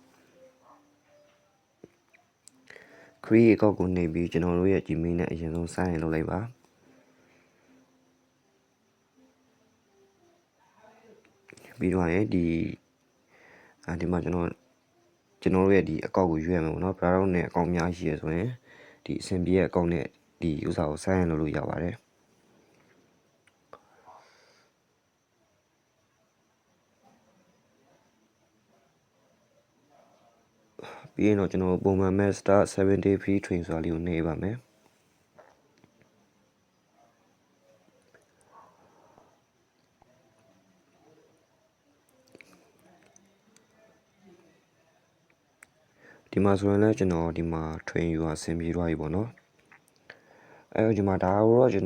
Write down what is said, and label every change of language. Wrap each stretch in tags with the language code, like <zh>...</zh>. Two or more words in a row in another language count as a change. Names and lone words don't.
<en>create account</en> <my>ကိုနှိပ်ပြီးကျွန်တော်တို့ရဲ့ Gmail နဲ့အရင်ဆုံး</my> <en>sign in</en> <my>လုပ်လိုက်ပါပြီးတော့ရင်ဒီမှာကျွန်တော်တို့ရဲ့ဒီ account ကိုရွေးရမယ်ပေါ့နော် browser နဲ့ account အများကြီးရှိရဆိုရင်ဒီအဆင်ပြေရဲ့ account နဲ့ဒီဥစ္စာကို</my> <en>sign in</en> <my>လုပ်လို့ရပါတယ် ပြီးရင်တော့ကျွန်တော်ပုံမှန်မဲ့</my> <en>start 7 day free train</en> <my>ဆိုတာလေးကိုနှိပ်ပါမယ်ဒီမှာဆိုရင်လည်း ကျွန်တော်ဒီမှာ train ယူအဆင်ပြေသွားပြီပေါ့နော်အဲဒီမှာဒါတော့ကျွန်</my>